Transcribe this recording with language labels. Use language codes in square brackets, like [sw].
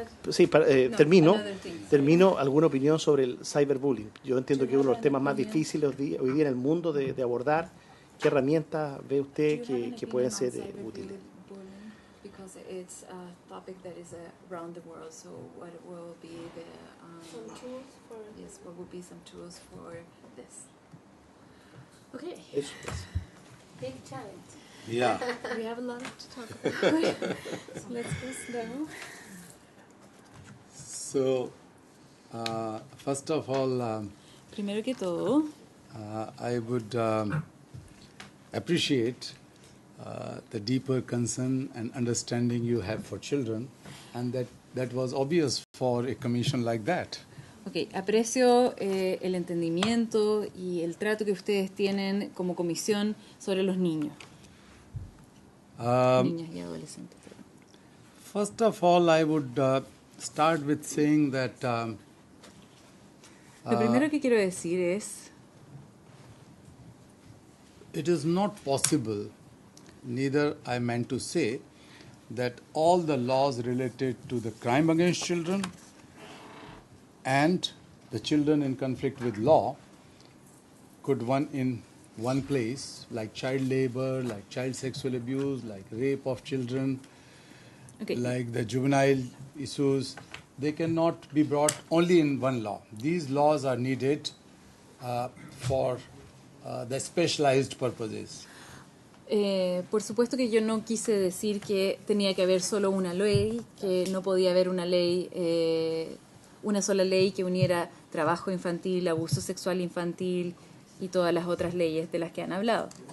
[es] Sí, termino alguna opinión sobre el cyberbullying. Yo entiendo que es uno de los temas más difíciles hoy día en el mundo de abordar. ¿Qué herramientas ve usted que pueden ser útiles? [en] Because it's a topic that is around the world. So what will be the some tools for what would be some tools for this? Okay. [es] Eso. [en] Big challenge. Yeah. We have a lot to talk about. So let's go slow. So, first of all, [es] Primero que todo, [en] I would appreciate the deeper concern and understanding you have for children, and that was obvious for a commission like that. [es] okay, aprecio el entendimiento y el trato que ustedes tienen como comisión sobre los niños. Niñas y adolescentes. [en] First of all, I would start with saying that [es] Lo primero que quiero decir es [en] it is not possible, neither I meant to say, that all the laws related to the crime against children and the children in conflict with law could one in one place, like child labor, like child sexual abuse, like rape of children, Okay. like the juvenile issues, they cannot be brought only in one law. These laws are needed for the specialized purposes. [es] Por supuesto que yo no quise decir que tenía que haber solo una ley, que no podía haber una ley, una sola ley que uniera trabajo infantil, abuso sexual infantil y todas las otras leyes de las que han hablado.